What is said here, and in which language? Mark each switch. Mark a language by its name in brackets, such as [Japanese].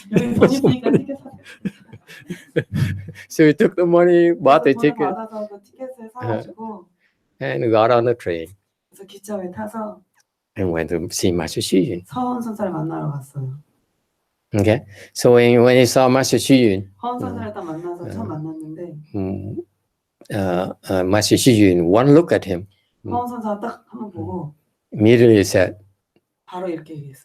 [Korean] 여기 돈 있으니까 티켓 사세요. [English] So he took the money, bought the [Korean] 돈을 [English] ticket, [Korean] 받아서 그 티켓을 사가지고 [English] and got on the train [Korean] 그래서 기차에 타서 [English] and went to see Master Hsuan. [Korean] 서원 선사를 만나러 갔어요. [English] Okay, so when he saw Master Hsuan, [Korean] 서원 선사를 딱 만나서 처음 만났는데 [English] Master Hsuan, one look at him, [Korean] 서원 선사가 딱 한번 보고 [English] immediately said, [Korean] 바로 이렇게 얘기했어요.